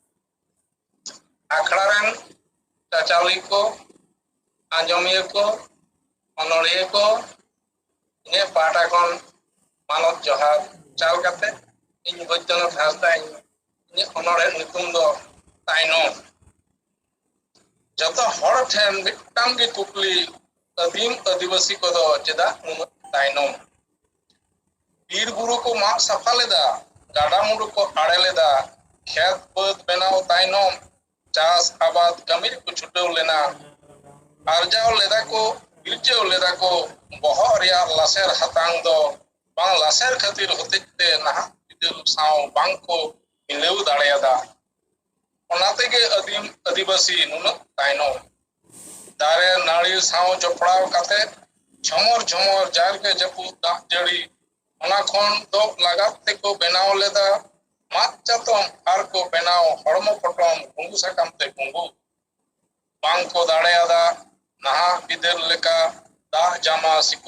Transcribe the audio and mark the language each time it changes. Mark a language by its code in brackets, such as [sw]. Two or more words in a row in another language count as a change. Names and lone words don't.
[sat] ᱟᱠᱷᱲᱟ ᱨᱮᱱ ᱪᱟᱪᱟᱣᱤ ᱠᱚ ᱟᱸᱡᱚᱢᱤᱭᱟᱹ ᱠᱚ ᱚᱱᱚᱲᱦᱤᱭᱟᱹ ᱠᱚ ᱤᱧᱟᱹᱜ ᱯᱟᱦᱴᱟ ᱠᱷᱚᱱ ᱢᱟᱱᱚᱛ ᱡᱚᱦᱟᱨ ᱪᱟᱞ ᱠᱟᱛᱮ ᱤᱧ ᱵᱳᱭᱫᱚᱱᱟᱛᱷ ᱦᱟᱸᱥᱫᱟ ᱤᱧᱟᱹᱜ ᱚᱱᱚᱬᱦᱮ ᱧᱩᱛᱩᱢ ᱫᱚ [unr] ताइनोम जतो हर ठेन मिट्टांग के कुकली आदिम आदिवासी को दो चेदा नुन ताइनोम बीर बुरु को माग सफा लेदा गाडा मुंडू को आड़े लेदा खेत बद बनाव ताइनोम चास आबाद कमिर को छुटाव लेना आरजाव लेदा को बिरजाव लेदा को बहर रिया लासेर हतांग दो बांग लासेर खातिर होतेते नहा बिदल साव बांग को मिलेव दाड़ेयादा ओनाते के आदिम आदिवासी नुन ताइनोम दारे नाड़ी साव जपड़ाव काते झमर झमर जार के जपु दा जड़ी ओना खोन दो लगात ते को बनाव लेदा मात चातम आर को बनाव हड़मो पटम गुंगु साकाम ते गुंगु बांग को दाड़ेयादा नहा बिदल लेका दा जामा सिकु